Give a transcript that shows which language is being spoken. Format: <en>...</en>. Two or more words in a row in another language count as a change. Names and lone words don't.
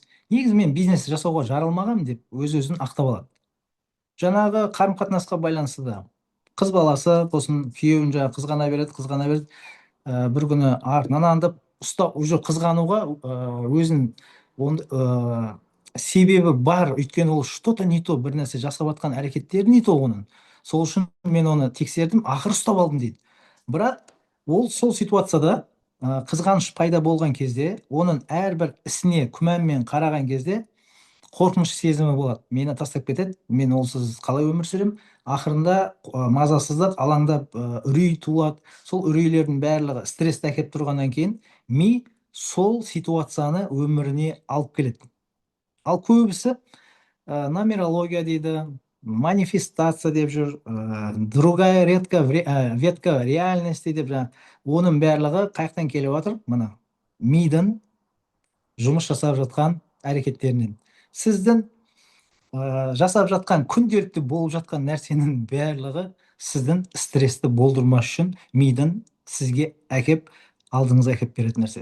<kk>Негізі мен бизнес жасауға жаралмағам деп өз-өзін ақтап алады. Жаңағы қарым-қатынасқа байланысты да қыз баласы болсын, күйеуін жаңағы қызғана береді. Бір күні артынан аңдып ұстап, уже қызғануға өзін себебі бар, өйткені ол</kk> <ru>что-то не то,</ru> <kk>бір нәрсе жасап жатқан әрекеттері</kk> <ru>не то</ru> <kk>оның. Сол үшін мен оны тексердім, ақыры ұстап алдым дейді. Бірақ ол сол ситуацияда қызғаныш пайда болған кезде, оның әрбір ісіне күмәнмен қараған кезде қорқыныш сезімі болады. Мені тастап кетеді, мен олсыз қалай өмір сүремін? Ақырында мазасыздық, алаңдап, үрей туылады. Сол үрейлердің барлығы стрессті әкеліп тұрғаннан кейін ми сол ситуацияны өміріне алып келеді. Ал көбісі нумерология дейді, манифестация деп жүр,</kk> <ru>другая ветка реальности</ru> <kk>деп жаңағы. Оның барлығы қаяқтан келіп жатыр? Мына мидың жұмыс жасап жатқан әрекеттерінен. Сіздің жасап жатқан, күнделікті болып жатқан нәрсенің барлығы сіздің стрессті болдырмас үшін мидың сізге алдыңызға әкеп беретін нәрсе.</kk>